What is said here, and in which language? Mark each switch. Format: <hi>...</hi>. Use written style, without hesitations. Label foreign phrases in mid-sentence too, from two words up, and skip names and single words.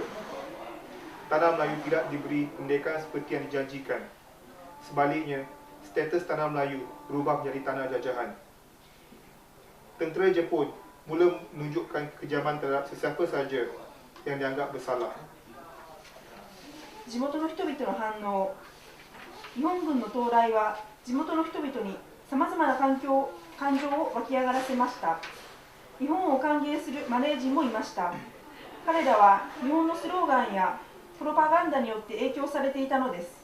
<ms>Tanah Melayu tidak diberi kemerdekaan seperti yang dijanjikan. Sebaliknya, status tanah Melayu berubah menjadi tanah jajahan. Tentera Jepun mula menunjukkan kekejaman terhadap sesiapa saja yang dianggap bersalah.</ms> <ja>地元の人々の反応。日本軍の到来は地元の人々にさまざまな感情を湧き上がらせました。日本を歓迎するマレー人もいました。彼らは日本のスローガンやプロパガンダによって影響されていたのです。</ja>